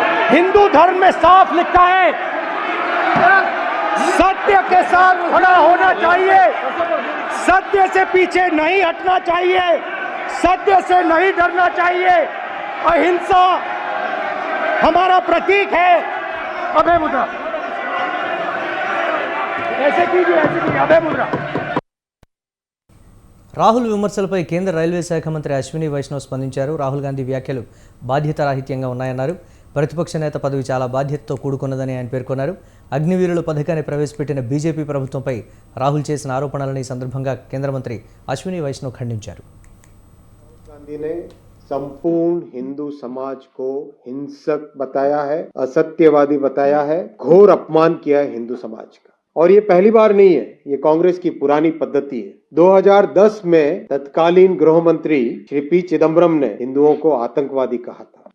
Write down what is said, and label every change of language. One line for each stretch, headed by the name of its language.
Hindi: हिंदू धर्म में साफ लिखा है, सत्य के साथ खड़ा होना चाहिए, सत्य से पीछे नहीं हटना चाहिए, सत्य से नहीं डरना चाहिए। अहिंसा हमारा प्रतीक है। अभय मुद्रा ऐसे कीजिए, अभय मुद्रा।
Telugu: రాహుల్ విమర్శలపై కేంద్ర రైల్వే శాఖ మంత్రి అశ్విని వైష్ణవ్ స్పందించారు. రాహుల్ గాంధీ వ్యాఖ్యలు బాధ్యతారాహిత్యంగా ఉన్నాయన్నారు. ప్రతిపక్ష నేత పదవి చాలా బాధ్యతతో కూడుకున్నదని ఆయన పేర్కొన్నారు. అగ్నివీరుల పథకాన్ని ప్రవేశపెట్టిన బీజేపీ ప్రభుత్వంపై రాహుల్ చేసిన ఆరోపణలను ఈ సందర్భంగా కేంద్ర మంత్రి అశ్విని వైష్ణవ్ ఖండించారు.
Hindi: गांधी ने संपूर्ण हिंदू समाज को हिंसक बताया है, असत्यवादी बताया है, घोर अपमान किया है हिंदू समाज का। और ये पहली बार नहीं है, ये कांग्रेस की पुरानी पद्धति है। 2010 में तत्कालीन गृह मंत्री श्री पी चिदम्बरम ने हिंदुओं को आतंकवादी कहा था।